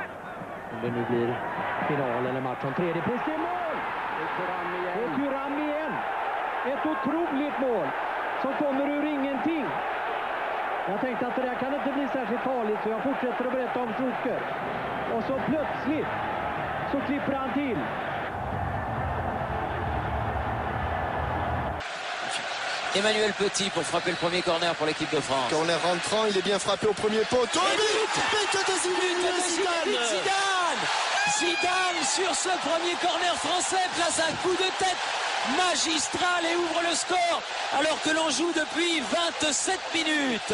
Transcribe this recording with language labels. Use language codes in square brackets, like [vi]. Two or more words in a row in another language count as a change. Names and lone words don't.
[sv] Om det nu blir final eller match om tredje plats. Det är mål! Det är Thuram igen. Ett otroligt mål som kommer ur ingenting. Jag tänkte att det där kan inte bli särskilt farligt, så jag fortsätter att berätta om Schuker. Och så plötsligt så klipper han till. [fr] Emmanuel Petit pour frapper le premier corner pour l'équipe de France. Corner rentrant, il est bien frappé au premier poteau. But de Zidane! Zidane sur ce premier corner français place un coup de tête magistral et ouvre le score alors que l'on joue depuis 27 minutes.